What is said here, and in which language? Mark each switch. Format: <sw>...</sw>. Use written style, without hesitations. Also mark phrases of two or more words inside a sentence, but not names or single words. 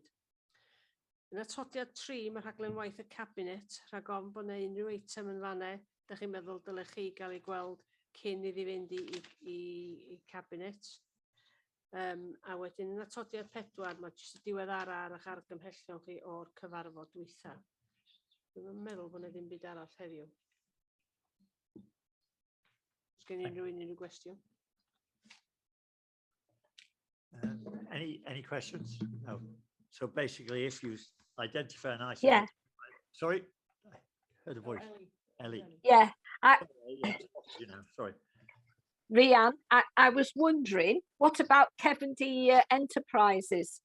<cy>Yn atodiad 3, mae rhaglen waith y cabinet, rhag ofn bod yna unrhyw eitem yn fanau, da chi'n meddwl dylech chi gael ei gweld cyn iddi fynd i cabinet. A wedyn yn atodiad 4, mae jyst y diwedd ar eich argymhellion chi o'r cyfarfod dwytha. Dwi'n meddwl bod yna ddim byd arall heddiw. Os gen unrhyw gwestiwn?</cy> <en>Any questions? No. So basically, if you identify an item. Yeah. Sorry, I heard a voice. Ellie. Yeah. You know, sorry. Rhian, I was wondering, what about CWRICWLWM Enterprises?</en>